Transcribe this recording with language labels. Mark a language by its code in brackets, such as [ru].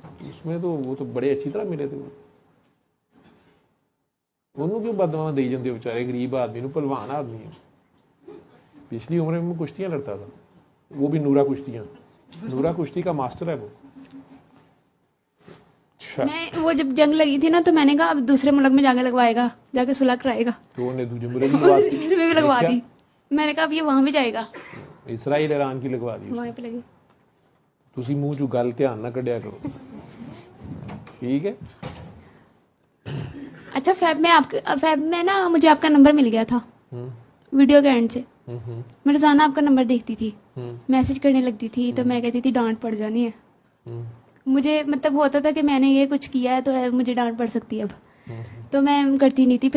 [hi] उसमें तो वो तो बड़े अच्छी तरह मिले थे। उन्होंने क्यों बदनाम दी जाते बेचारे गरीब आदमी को, पहलवान आदमी है, पिछली उम्र में कुश्तियां लड़ता था, वो भी नूरा कुश्तियां, नूरा कुश्ती का मास्टर है वो। अच्छा, मैं वो जब जंग लगी थी ना तो मैंने कहा अब दूसरे मुल्क में जाके लगवाएगा, जाके सुलह कराएगा। तो उन्हें तुझे मुझे भी लगवा दी। फिर मैं भी लगवा दी। मैंने कहा अब ये वहां भी जाएगा, इसराइल ईरान की लगवा दी। वहां पे लगी। [pa] ਤੁਸੀਂ ਮੂੰਹ ਚੋਂ ਗੱਲ ਧਿਆਨ ਨਾਲ ਕੱਢਿਆ ਕਰੋ, [hi] ठीक है। अच्छा फैब में ना मुझे आपका नंबर मिल गया था वीडियो के एंड से। मैं रोजाना आपका नंबर देखती थी, मैसेज करने लगती थी, तो मैं कहती थी डांट पड़ जानी है। मुझे मतलब होता था कि मैंने ये कुछ किया है तो मुझे डांट पड़ सकती है अब, तो मैं करती नहीं थी।